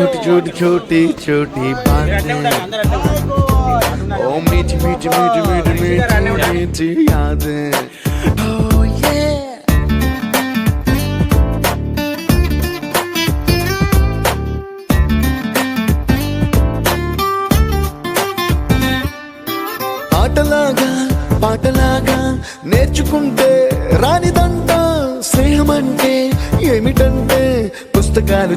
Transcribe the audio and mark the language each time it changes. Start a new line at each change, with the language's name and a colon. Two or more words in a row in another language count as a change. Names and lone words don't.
Hindi: छोटी छोटी छोटी बातें ओ मीठी मीठी मीठी मीठी मीठी मीठी यादें
English: Oh yeah
Telugu: ఆటలాగా పాటలాగా నేర్చుకుంటే రానిదంట స్నేహమంటే ఏమిటంటే పుస్తకాలు